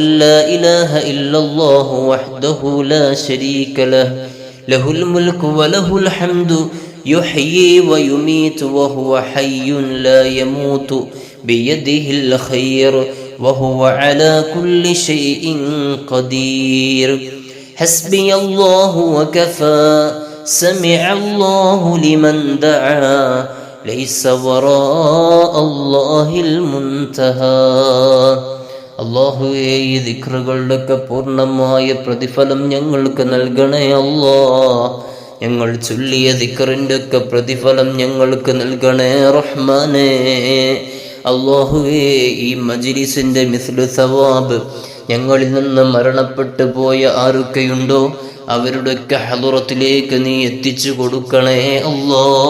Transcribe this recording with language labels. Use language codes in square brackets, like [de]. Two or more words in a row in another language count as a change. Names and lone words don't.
[ar] لا إله إلا الله وحده لا شريك له له الملك وله الحمد يحيي ويميت وهو حي لا يموت بيده الخير وهو على كل شيء قدير حسبي الله وكفى سمع الله لمن دعا ليس وراء الله المنتهى. [ml] അല്ലാഹുവേ, ഈ ദിക്റുകളുടെയൊക്കെ പൂർണ്ണമായ പ്രതിഫലം ഞങ്ങൾക്ക് നൽകണേ അല്ലാ. ഞങ്ങൾ ചൊല്ലിയ ദിക്റിന്റെ ഒക്കെ പ്രതിഫലം ഞങ്ങൾക്ക് നൽകണേ റഹ്മാനേ. അല്ലാഹുവേ, ഈ മജ്ലിസിന്റെ [ar] مثل ثواب [ml] ഞങ്ങളിൽ നിന്ന് മരണപ്പെട്ടു പോയ ആരൊക്കെയുണ്ടോ അവരുടെയൊക്കെ ഹളറത്തിലേക്ക് നീ എത്തിച്ചു കൊടുക്കണേ അല്ലാ.